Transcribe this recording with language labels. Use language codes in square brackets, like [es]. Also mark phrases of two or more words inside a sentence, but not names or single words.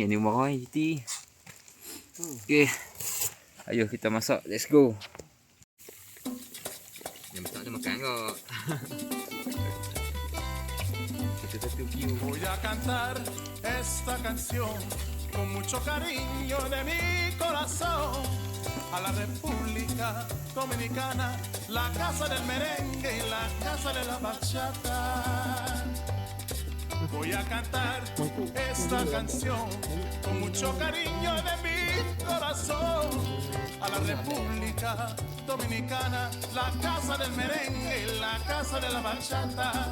[ms] Yang ni umar kau Jiti. Okay. Ayo kita masak. [en] Let's go. [ms] Yang masak tu makan kot. Satu-satu view. [es] Voy a cantar esta canción con mucho cariño de mi corazón a la República Dominicana, la casa del merengue y la casa de la bachata. Voy a cantar esta canción con mucho cariño de mi corazón a la República Dominicana, la casa del merengue y la casa de la bachata.